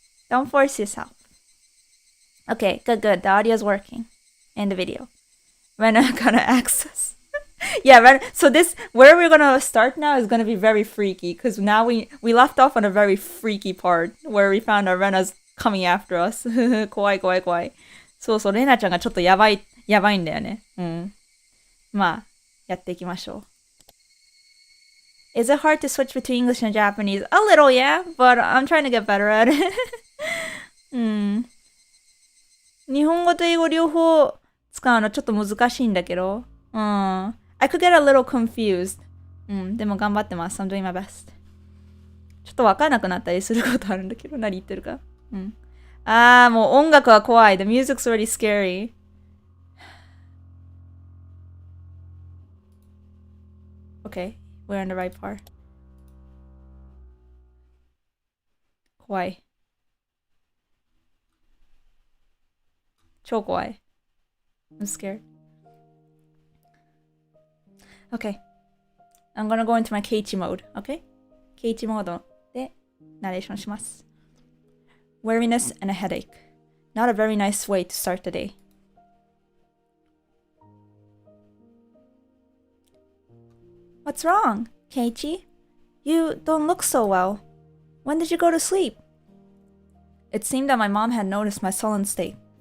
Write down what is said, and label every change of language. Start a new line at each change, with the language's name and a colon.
English: Don't force yourself. Okay, good. The audio is working. And the video. Rena gonna access. Yeah, Rena. So where we're gonna start now is gonna be very freaky. Because now we left off on a very freaky part. Where we found our Rena's coming after us.
Japanese: 怖い。そう、レナちゃんがちょっとやばいんだよね。まあ、やっていきましょう。
English: Is it hard to switch between English and Japanese? A little, yeah, but I'm trying to get better at it.
Japanese: うん。日本語と英語両方使うのちょっと難しいんだけど。うん。
English: I could get a little confused.
Japanese: うん。でも頑張ってます。
English: I'm doing my best.
Japanese: ちょっとわかんなくなったりすることあるんだけど、何言ってるか。うん。あー、もう音楽は怖い。
English: The music's already scary. Okay, we're on the right part.
Japanese: 怖い。超怖い。
English: I'm scared. Okay. I'm gonna go into my Keiichi mode. Okay?
Japanese: Keiichi モードでナレーションします。
English: Weariness and a headache. Not a very nice way to start the day. What's wrong, Keiichi? You don't look so well. When did you go to sleep? It seemed that my mom had noticed my sullen state.